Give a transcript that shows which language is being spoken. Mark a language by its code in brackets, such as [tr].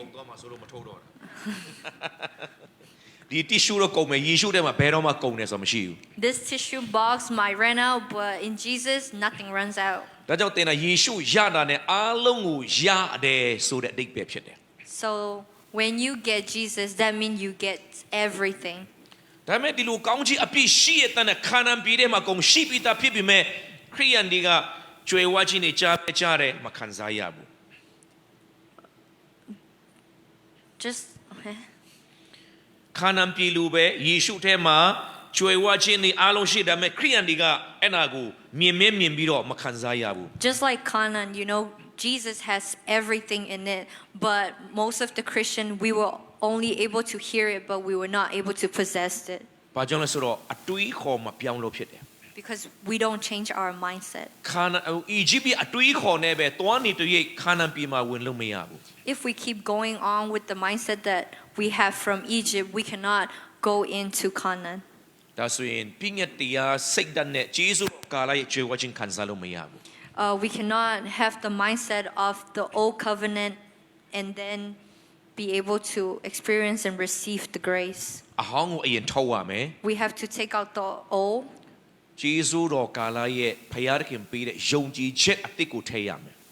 [my] ကုန်သွားမှာဆိုလို့မထုတ်တော့တာဒီ tissue တော့ကုန်မယ်ယေရှုထဲမှာဘယ်တော့မှကုန်တယ်ဆိုတာမရှိဘူး [en] This tissue box might run out, but in Jesus nothing runs out. [my] ဒါကြောင့်သင်ကယေရှုရတာနဲ့အားလုံးကိုရတယ်ဆိုတဲ့အဓိပ္ပာယ်ဖြစ်တယ် [en] So when you get Jesus, that means you get everything. [my] ဒါပေမဲ့ဒီလိုကောင်းကြီးအပြည့်ရှိရတဲ့ခါနန်ပြည်ထဲမှာကုန်ရှိပြီးသားဖြစ်ပြီးမဲ့ခရိယန်တွေကကြွယ်ဝခြင်းတွေကြားတယ်မခံစားရဘူး [en] Just okay. [my] ခါနန်ပြည်လူပဲယေရှုထဲမှာကြွယ်ဝခြင်းတွေအားလုံးရှိတယ်မဲ့ခရိယန်တွေကအဲ့နာကိုမြင်ပြီးတော့မခံစားရဘူး [en] Just like Canaan, you know, Jesus has everything in it, but most of the Christian we were only able to hear it, but we were not able to possess it [my] ဘာကြောင့်လဲဆိုတော့အတွေးခေါ်မပြောင်းလို့ဖြစ်တယ် [en] because we don't change our mindset. [my] ခါနန်အီဂျစ်ပြည်အတွေးခေါ်နဲ့ပဲတွားနေတရိပ်ခါနန်ပြည်မှာဝင်လို့မရဘူး [en] If we keep going on with the mindset that we have from Egypt, we cannot go into Canaan. [my] ဒါဆိုရင်ပြည့်ညတ်တရားစိတ်ဓာတ်နဲ့ဂျေဇုကာလရဲ့ကြွယ်ဝခြင်းခံစားလို့မရဘူး [en] We cannot have the mindset of the old covenant and then be able to experience and receive the grace. [my] အဟောင်းကိုအရင်ထုတ်ရမယ် [en] We have to take out the old. [my] ဂျေဇုတော်ကာလရဲ့ဖယားသခင်ပေးတဲ့ယုံကြည်ချက်အသစ်ကိုထည့်ရမယ်